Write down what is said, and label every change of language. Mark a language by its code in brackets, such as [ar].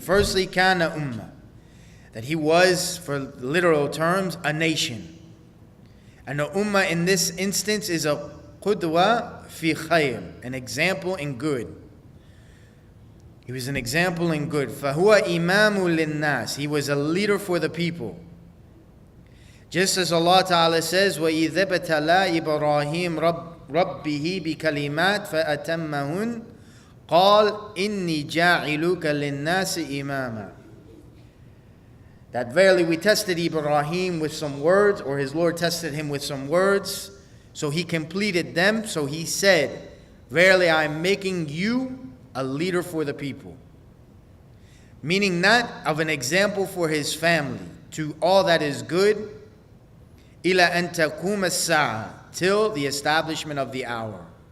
[en] Firstly, [ar] كَانَ أُمَّةً, [en] that he was, for literal terms, a nation. And the ummah in this instance is a [ar] qudwa fi khayr, [en] an example in good. He was an example in good. [ar] فَهُوَ إِمَامٌ لِلنَّاسِ. [en] He was a leader for the people. Just as Allah Ta'ala says, [ar] وَإِذَا ابْتَلَى إِبْرَاهِيمَ رَبِّهِ بِكَلِمَاتٍ فَأَتَمَّهُنَّ قال إني جاعلك للناس إماما. [en] That verily we tested Ibrahim with some words, or his Lord tested him with some words, so he completed them. So he said, verily I am making you a leader for the people. Meaning not of an example for his family, to all that is good, [ar] إلى أن تقوم الساعة, [en] till the establishment of the hour.